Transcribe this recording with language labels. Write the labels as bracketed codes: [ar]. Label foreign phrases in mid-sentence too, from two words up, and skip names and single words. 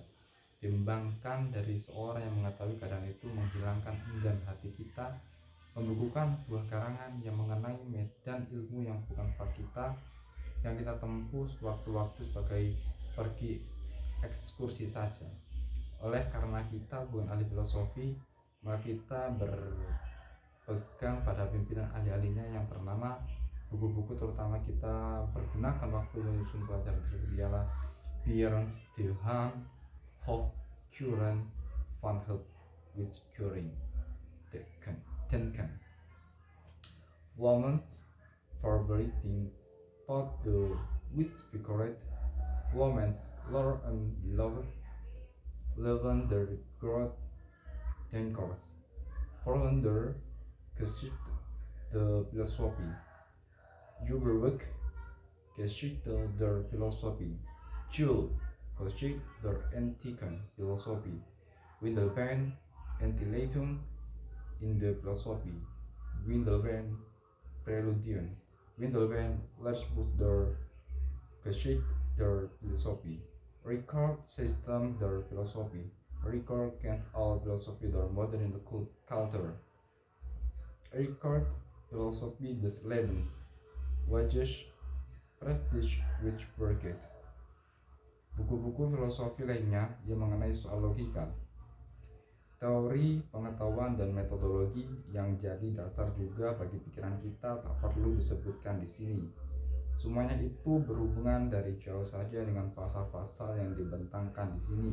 [id] Timbangkan dari seorang yang mengetahui keadaan itu menghilangkan enggan hati kita membukukan buah karangan yang mengenai medan ilmu yang bukan fak kita, yang kita tempuh sewaktu-waktu sebagai pergi ekskursi saja. Oleh karena kita bukan ahli filosofi, maka kita berpegang pada pimpinan ahli-ahlinya yang ternama. Buku-buku terutama kita pergunakan waktu menyusun pelajaran tersebut ialah Bierens de Haan, Hofkuren, Van Hout, Wiskuring, Denken, Florence Verbreiting, Tot de Wisbecorret, Florence Lor en Lavender Grot Denkers, Vorländer Geschichte der Philosophie, Überweg Geschichte der Philosophie, Jules Geschichte der antiken Philosophie, Windelband Entleitung in der Philosophie, Windelband Präludien, Windelband Lehrbuch der Geschichte der Philosophie, Record System der Philosophie, Record Kant all Philosophie der Modern Culture, Record Philosophie des Lebens, Wages Prestige Wichberget. Buku-buku filosofi lainnya yang mengenai soal logika, teori, pengetahuan, dan metodologi yang jadi dasar juga bagi pikiran kita tak perlu disebutkan di sini. Semuanya itu berhubungan dari jauh saja dengan pasal-pasal yang dibentangkan di sini.